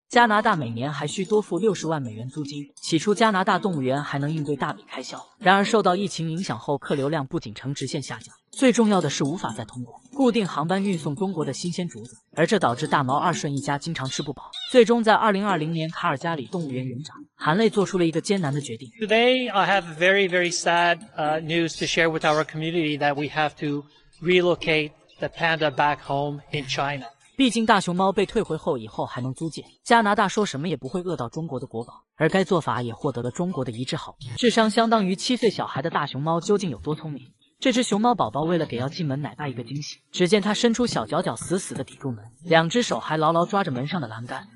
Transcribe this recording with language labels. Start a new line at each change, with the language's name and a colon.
Chinese: 加拿大每年还需多付60万美元租金。起初，加拿大动物园还能应对大笔开销，然而受到疫情影响后，客流量不仅呈直线下降，最重要的是无法再通过固定航班运送中国的新鲜竹子，而这导致大毛、二顺一家经常吃不饱。最终，在2020年，卡尔加里动物园园长含泪做出了一个艰难的决定。
English: Today, I have very, very sad news to share with our community that we have to relocate the panda back home in China.
Chinese: 毕竟大熊猫被退回后，以后还能租借。加拿大说什么也不会饿到中国的国宝，而该做法也获得了中国的一致好评。智商相当于7岁小孩的大熊猫究竟有多聪明？这只熊猫宝宝为了给要进门奶爸一个惊喜，只见它伸出小脚脚，死死地抵住门，2只手还牢牢抓着门上的栏杆。